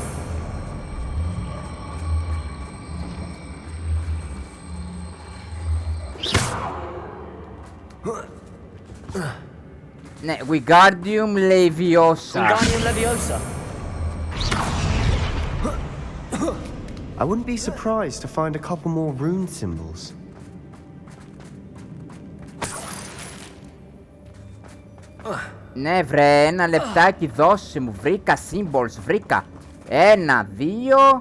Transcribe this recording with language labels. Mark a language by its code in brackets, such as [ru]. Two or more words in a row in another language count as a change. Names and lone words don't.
[el] Ναι, Wingardium Leviosa. Wingardium Leviosa. [en] I wouldn't be surprised to find a couple more rune symbols. [el] Ναι βρε, ένα λεπτάκι δώσε μου. Βρήκα symbols, βρήκα. 1, 2.